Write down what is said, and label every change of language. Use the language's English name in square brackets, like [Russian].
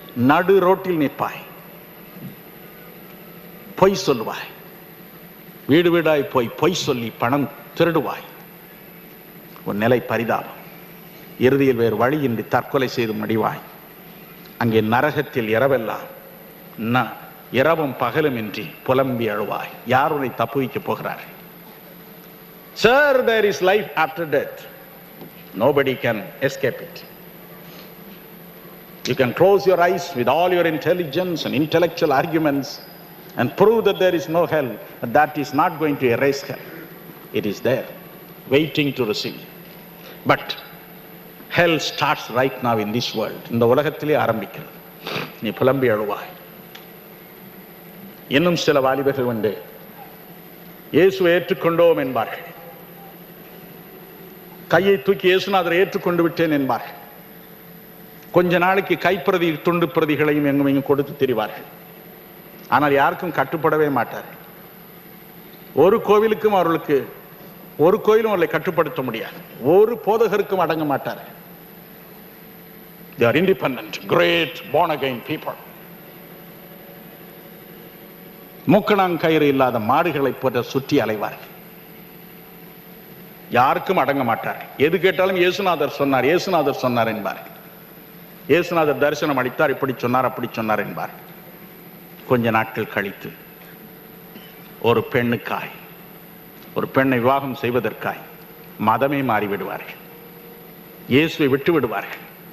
[Tamil] நடு ரோட்டில் நிற்பாய், பொய் சொல்லுவாய், வீடு வீடாய் போய் பொய் சொல்லி பணம் திருடுவாய். உன் நிலை பரிதாபம். இறுதியில் வேறு வழியின்றி தற்கொலை செய்து முடிவாய். அங்கே நரகத்தில் இரவெல்லாம் இரவும் பகலுமின்றி புலம்பி அழுவாய். யார் உன்னை தப்புவிக்க போகிறார்? [English] Sir, there is life after death. Nobody can escape it. You can close your eyes with all your intelligence and intellectual arguments and prove that there is no hell, but that is not going to erase hell. It is there, waiting to receive. But hell starts right now in this world. [Tamil] இந்த உலகத்திலே ஆரம்பிக்கிறது. நீ புலம்பி அழுவாய். இன்னும் சில வாலிபர்கள் உண்டு, இயேசுவை ஏற்றுக்கொண்டோம் என்பார்கள். கையை தூக்கி இயேசுநாதரை ஏற்றுக்கொண்டு விட்டேன் என்பார்கள். கொஞ்ச நாளைக்கு கைப்பிரதி துண்டு பிரதிகளையும் எங்கும் இங்கும் கொடுத்து திரிவார்கள். ஆனால் யாருக்கும் கட்டுப்படவே மாட்டார்கள். ஒரு கோவிலுக்கும் அவர்களுக்கு ஒரு கோயிலும் அவர்களை கட்டுப்படுத்த முடியாது. ஒரு போதகருக்கும் அடங்க மாட்டார்கள். [English] They are independent, great born again people. [Tamil] மூக்கணாங்கயிறு இல்லாத மாடுகளை போன்ற சுற்றி அலைவார்கள். யாருக்கும் அடங்க மாட்டார்கள். எது கேட்டாலும் இயேசுநாதர் சொன்னார், இயேசுநாதர் சொன்னார் என்பார்கள். இயேசுநாதர் தரிசனம் அளித்தார், இப்படி சொன்னார், அப்படி சொன்னார் என்பார்கள். கொஞ்ச நாட்கள் கழித்து ஒரு பெண்ணுக்காய், ஒரு பெண்ணை விவாகம் செய்வதற்காய் மதமே மாறிவிடுவார்கள், இயேசுவை விட்டு விடுவார்கள்.